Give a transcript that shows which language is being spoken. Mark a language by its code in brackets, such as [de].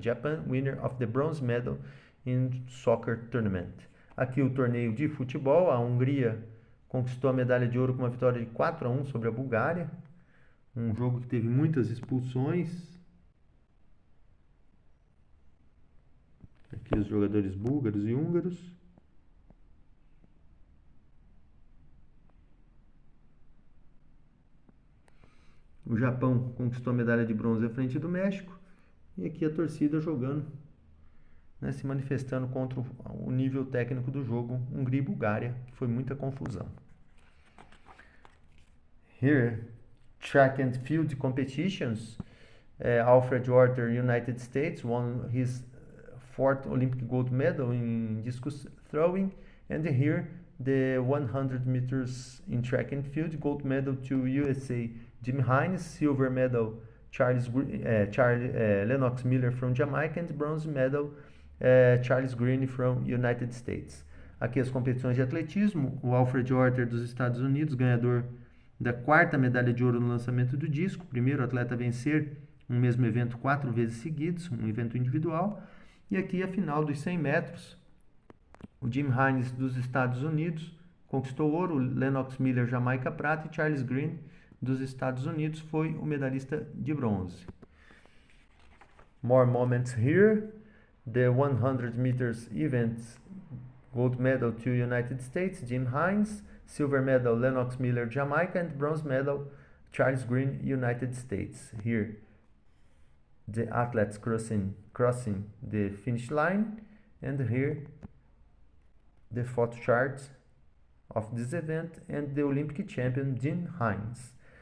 [en] Japan winner of the bronze medal in soccer tournament. [pt] Aqui o torneio de futebol, a Hungria conquistou a medalha de ouro com uma vitória de 4-1 sobre a Bulgária. Um jogo que teve muitas expulsões. Aqui os jogadores búlgaros e húngaros. O Japão conquistou a medalha de bronze à frente do México. E aqui a torcida jogando, né, se manifestando contra o nível técnico do jogo Hungria e Bulgária, que foi muita confusão. [en] Here, track and field competitions. Alfred Orter, United States, won his 4th Olympic gold medal in discus throwing. And here, the 100 meters in track and field, gold medal to USA, Jim Hines, silver medal, Lennox Miller from Jamaica, and bronze medal, Charles Green from United States. [pt] Aqui as competições de atletismo. O Alfred Orter dos Estados Unidos, ganhador da 4ª medalha de ouro no lançamento do disco, primeiro atleta a vencer um mesmo evento 4 vezes seguidos, um evento individual. E aqui a final dos 100 metros. O Jim Hines dos Estados Unidos conquistou ouro, Lennox Miller, Jamaica, prata, e Charles Green dos Estados Unidos foi o medalhista de bronze. [en] More moments here. The 100 meters events, gold medal to United States, Jim Hines, silver medal, Lennox Miller, Jamaica, and bronze medal, Charles Green, United States. Here, the athletes crossing the finish line, and here, the photo chart of this event, and the Olympic champion, Jim Hines.